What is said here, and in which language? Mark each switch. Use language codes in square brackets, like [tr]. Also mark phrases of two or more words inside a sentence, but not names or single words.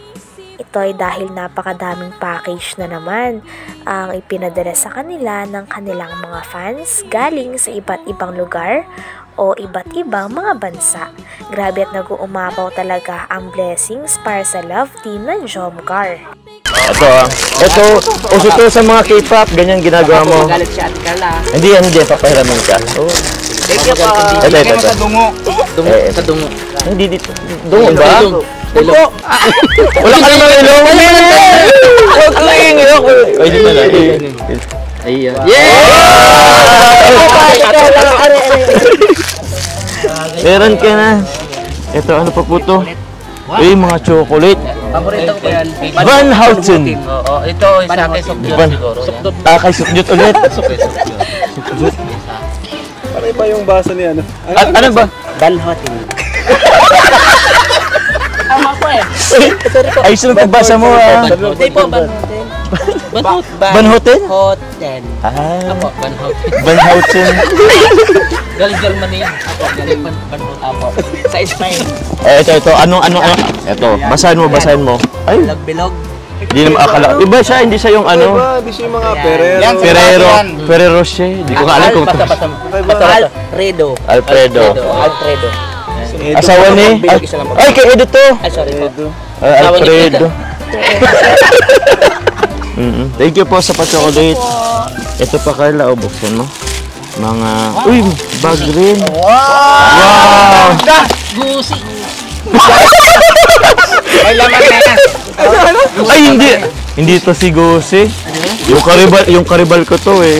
[tl] Ito ay dahil napakadaming package na naman ang ipinadala sa kanila ng kanilang mga fans galing sa iba't ibang lugar o iba't ibang mga bansa. Grabe at nag-uumapaw talaga ang blessings para sa [en] love team [tl] ng Jomcar. Ito, uso to sa mga K-pop, ganyan ginagawa mo. Magalit si Ate Carla. Hindi, papahiramin ka. [en] Thank you po. [tl] Ito. Sa dungo. Sa dungo. Hindi dito. Dungo ba? Ilong. Wala ka naman ilong. Huwag ko yung ilong. Ay, di ba na? Ayan. Meron ka na. Ito, ano pa po to? Uy, mga chocolate. Paborito ko yan. Van Houten. Oo, ito isa kay Sukdot siguro. Sukdot. Kay Sukdot ulit. Sukdot. Pare ba yung basa ni ano? Ano ba? Van Houten. Tama po eh. Ay, sino pagbasa mo ah? Hindi po, Van Houten. Van Houten? Houten. Apo, Van Houten. Van Houten. Galing Germany yan. Apo, galing Van Houten. Apo. Sa Spain. Ito. Ano? Ito, basahin mo. Ay, Bilog-bilog. hindi naman akala. Iba siya, hindi siya yung ano. Hindi siya yung mga Ferrero. Ferrero siya. Hindi ko nga alam kung Alfredo. Alfredo. Asawa ni? Ay, kay Edo to. Ay, sorry po. Alfredo. [en] Thank you [tl] po sa pa-chocolate. Ito pa, Carla, buksan mo. Mga, uy, bag rin. Wow! Gusi. Ay, laman na yan. Ay, hindi. Hindi to si Gusi. Yung karibal ko to eh.